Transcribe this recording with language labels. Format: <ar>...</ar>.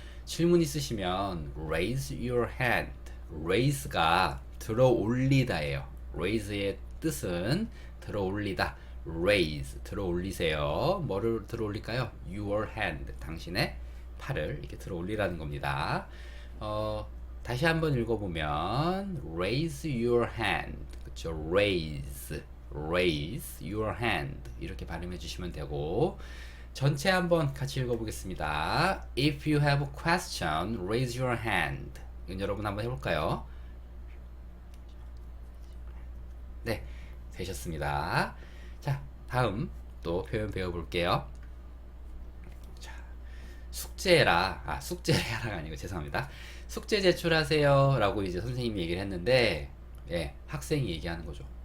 <ko>질문 있으시면</ko> <en>raise your hand.</en> <ko>raise가 들어 올리다예요. raise의 뜻은 들어 올리다. raise 들어 올리세요. 뭐를 들어 올릴까요?</ko> <en>your hand</en> <ko>당신의 팔을 이렇게 들어 올리라는 겁니다. 다시 한번 읽어보면</ko> <en>raise your hand</en> <ko>그쵸?</ko> <en>raise your hand</en> <ko>이렇게 발음해 주시면 되고 전체 한번 같이 읽어보겠습니다.</ko> <en>If you have a question, raise your hand.</en> <ko>이건 여러분 한번 해볼까요? 네, 되셨습니다. 자, 다음 또 표현 배워볼게요. 자, 숙제라가 아니고 죄송합니다. 숙제 제출하세요 라고 이제 선생님이 얘기를 했는데 예, 학생이 얘기하는 거죠.</ko>